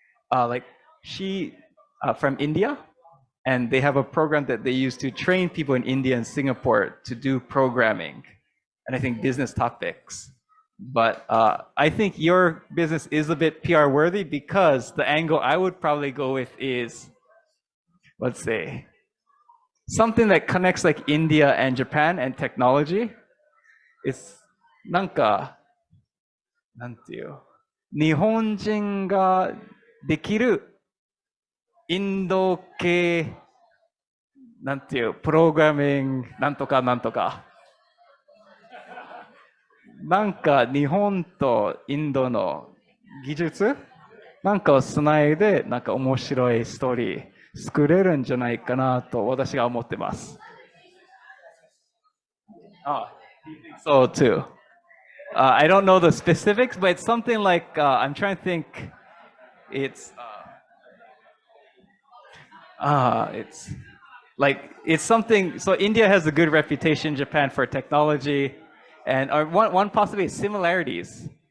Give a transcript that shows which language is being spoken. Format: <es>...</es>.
<en>Like, she from India, and they have a program that they use to train people in India and Singapore to do programming, and I think business topics. But I think your business is a bit PR worthy because the angle I would probably go with is, let's say, something that connects like India and Japan and technology.</en> <ja>It's なんか、なんていう、日本人ができるインド系、なんていう、プログラミング、なんとかなんとか。なんか日本とインドの技術なんかをつないで、なんか面白いストーリー作れるんじゃないかなと私が思ってます。</ja> <en>So too. I don't know the specifics, but it's something like I'm trying to think. It's it's like it's something. So India has a good reputation, Japan for technology, and one possibly similarities.</en>